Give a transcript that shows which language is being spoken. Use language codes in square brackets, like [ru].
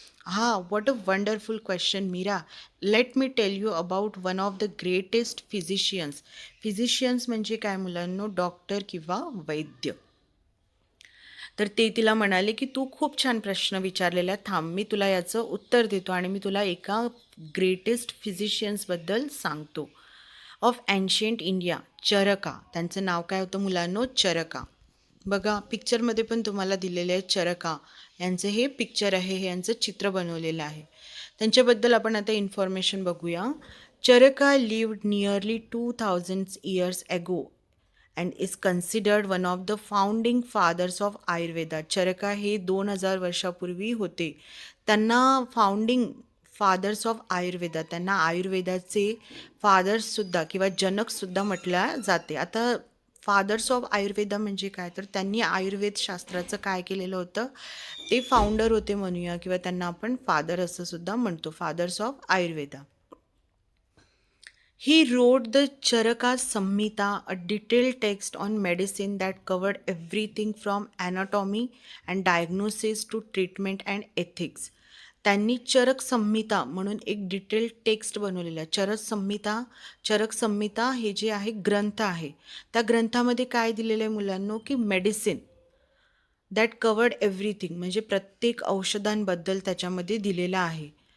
[en] हां, what a wonderful question Meera. Let me tell you about one of the greatest physicians. [mr] Physicians म्हणजे काय मुलांनो? Doctor किंवा वैद्य. तर ते तिला म्हणाले, की "तू खूप छान प्रश्न विचारलेला आहे. थांब, मी तुला याचं उत्तर देतो आणि मी तुला एका ग्रेटेस्ट फिजिशियन्सबद्दल सांगतो." [en] Of ancient India, Charaka. [mr] त्यांचं नाव काय होतं मुलांनो? चरका. बघा पिक्चरमध्ये पण तुम्हाला दिलेले आहे चरका. यांचं हे पिक्चर आहे, हे यांचं चित्र बनवलेलं आहे. त्यांच्याबद्दल आपण आता इन्फॉर्मेशन बघूया. [en] Charaka lived nearly 2000 years ago and is considered one of the founding fathers of Ayurveda. [mr] चरका हे 2000 वर्षापूर्वी होते. त्यांना [en] founding fathers of Ayurveda, [mr] त्यांना आयुर्वेदाचे फादर्ससुद्धा किंवा जनकसुद्धा म्हटल्या जाते. आता [en] fathers of Ayurveda [mr] म्हणजे काय? तर त्यांनी आयुर्वेद शास्त्राचं काय केलेलं होतं? ते फाउंडर होते म्हणूया किंवा त्यांना आपण फादर असं सुद्धा म्हणतो, [en] Fathers of Ayurveda. He wrote the Charaka Samhita, a detailed text on medicine that covered everything from anatomy and diagnosis to treatment and ethics. [mr] त्यांनी चरक संहिता म्हणून एक डिटेल्ड टेक्स्ट बनवलेला आहे. चरक संहिता हे जे आहे ग्रंथ आहे. त्या ग्रंथामध्ये काय दिलेलं आहे मुलांनो, की [en] medicine that covered everything [mr] म्हणजे प्रत्येक औषधांबद्दल त्याच्यामध्ये दिलेलं आहे.